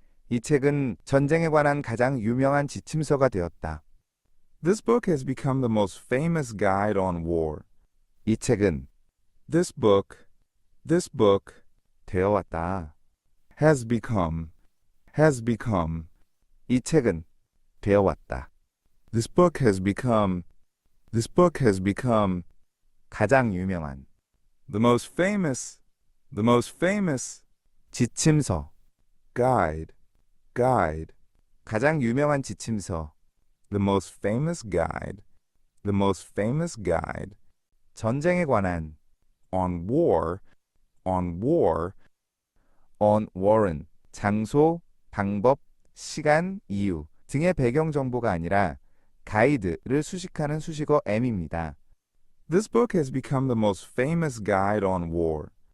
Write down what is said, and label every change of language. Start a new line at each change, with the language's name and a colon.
Korean: 이 책은 전쟁에 관한 가장 유명한 지침서가 되었다.
English: This book has become the most famous guide on war.
Korean: 이 책은
English: This book
Korean: 되어왔다.
English: has become.
Korean: 이 책은 되어왔다.
English: This book has become
Korean: 가장 유명한
English: the most famous
Korean: 지침서.
English: guide.
Korean: 가장 유명한 지침서.
English: The most famous guide.
Korean: 전쟁에 관한
English: On war.
Korean: on war은 장소, 방법, 시간, 이유 등의 배경 정보가 아니라 가이드를 수식하는 수식어 am입니다.
English: This book has become the most famous guide on war.